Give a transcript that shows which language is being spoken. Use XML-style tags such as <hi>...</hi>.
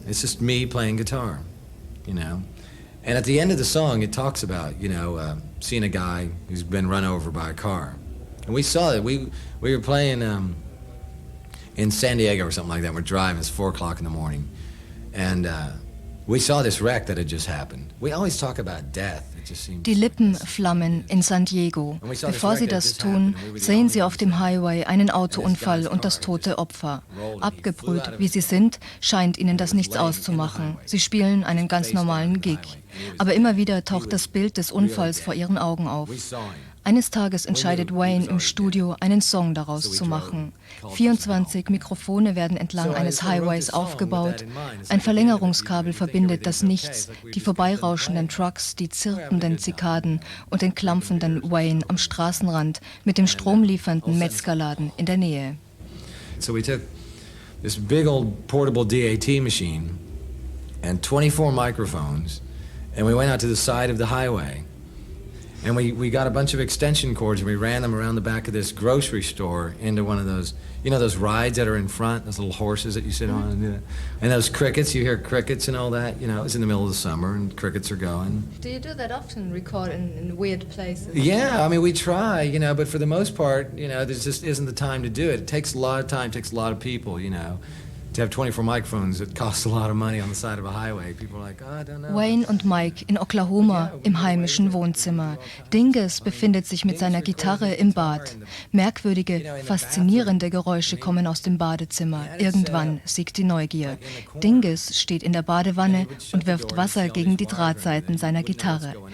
<en>It's just me playing guitar, you know. And at the end of the song, it talks about, you know, seeing a guy who's been run over by a car. And we saw it. We were playing in San Diego or something like that. We're driving. It's 4 o'clock in the morning. And we saw this wreck that had just happened. We always talk about death. It just seems</en> <de>Die Lippen flammen in San Diego. Bevor sie das tun, sehen sie auf dem Highway einen Autounfall und das tote Opfer. Abgebrüht wie sie sind, scheint ihnen das nichts auszumachen. Sie spielen einen ganz normalen Gig. Aber immer wieder taucht das Bild des Unfalls vor ihren Augen auf. Eines Tages entscheidet Wayne im Studio, einen Song daraus zu machen. 24 Mikrofone werden entlang eines Highways aufgebaut. Ein Verlängerungskabel verbindet das Nichts, die vorbeirauschenden Trucks, die zirpenden Zikaden und den klampfenden Wayne am Straßenrand mit dem stromliefernden Metzgerladen in der Nähe.</de> <en>So we took this big old portable DAT machine and 24 microphones, and we went out to the side of the highway. And we got a bunch of extension cords and we ran them around the back of this grocery store into one of those, you know, those rides that are in front, those little horses that you sit on. And those crickets, you hear crickets and all that, you know, it's in the middle of the summer and crickets are going. Do you do that often, record in weird places? Yeah, I mean, we try, you know, but for the most part, you know, there just isn't the time to do it. It takes a lot of time, takes a lot of people, you know. To have 24 microphones, it costs a lot of money on the side of a highway. People are like, oh, I don't know.</en> <de>Wayne und Mike in Oklahoma im heimischen Wohnzimmer. Dingus befindet sich mit seiner Gitarre im Bad. Merkwürdige, faszinierende Geräusche kommen aus dem Badezimmer. Irgendwann siegt die Neugier. Dingus steht in der Badewanne und wirft Wasser gegen die Drahtseiten seiner Gitarre.</de>